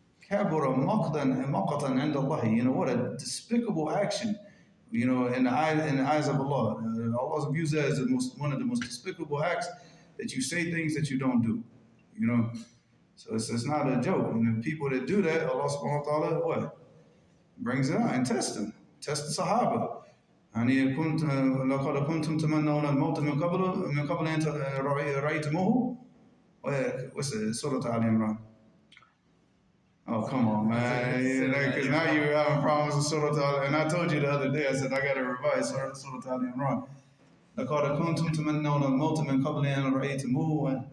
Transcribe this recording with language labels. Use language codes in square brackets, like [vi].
[en] Kabura maqtan 'inda Allah. What a despicable action. In the eyes of Allah. Allah views that as one of the most despicable acts, that you say things that you don't do. So it's not a joke. And the people that do that, Allah subhanahu wa ta'ala, what? Brings it out and tests them. Test the Sahaba. [ar] لقد كنتم تمنون الموت من قبل أن رأيتموه. [en] What's it? Surah Al Imran. Oh, come on, man. Because now you're having problems with Surah Al. And I told you the other day, I said, I got to revise Surah Al Imran. [ar] لقد كنتم تمنون الموت من قبل أن رأيتموه.